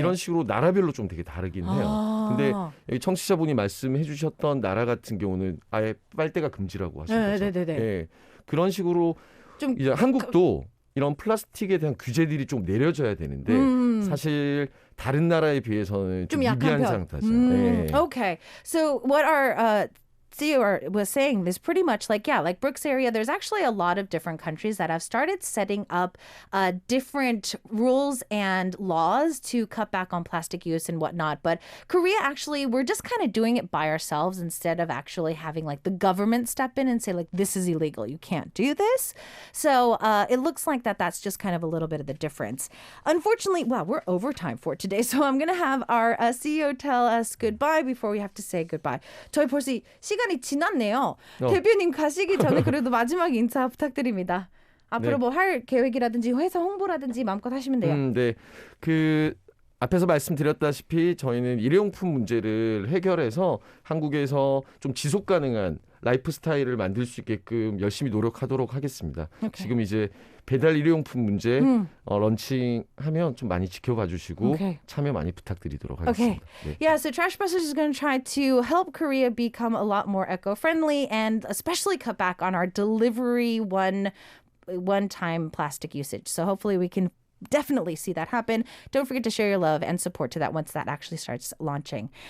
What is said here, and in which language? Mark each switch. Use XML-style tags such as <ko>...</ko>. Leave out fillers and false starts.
<ko>이런 식으로 나라별로 좀 되게 다르긴 해요. 근데 여기 청취자분이 말씀해 주셨던 나라 같은 경우는 아예 빨대가 금지라고 하신 거죠. 네. 그런 식으로 좀 이제 한국도 이런 플라스틱에 대한 규제들이 좀 내려져야 되는데 사실 다른 나라에 비해서는 좀 미비한 상태죠. 네.</ko> <en>Okay, so what our CEO was saying is pretty much like, yeah, like Brooks area, there's actually a lot of different countries that have started setting up different rules and laws to cut back on plastic use and whatnot. But Korea, actually, we're just kind of doing it by ourselves instead of actually having like the government step in and say like, this is illegal. You can't do this. So it looks like that's just kind of a little bit of the difference. Unfortunately, wow, we're overtime for today. So I'm going to have our CEO tell us goodbye before we have to say goodbye.</en> <ko>저희 벌써 시간이 지났네요. 대표님 가시기 전에 그래도 마지막 인사 부탁드립니다. 앞으로 뭐 할 계획이라든지 회사 홍보라든지 마음껏 하시면 돼요. 네. 앞에서 말씀드렸다시피 저희는 일회용품 문제를 해결해서 한국에서 좀 지속 가능한 라이프 스타일을 만들 수 있게끔 열심히 노력하도록 하겠습니다. 지금 이제 배달 일회용품 문제 런칭하면 좀 많이 지켜봐 주시고 참여 많이 부탁드리도록 하겠습니다. 네.</ko> <en>Yeah, so Trash Busters is going to try to help Korea become a lot more eco-friendly and especially cut back on our delivery one-time plastic usage. So hopefully we can definitely see that happen. Don't forget to share your love and support to that once that actually starts launching.</en>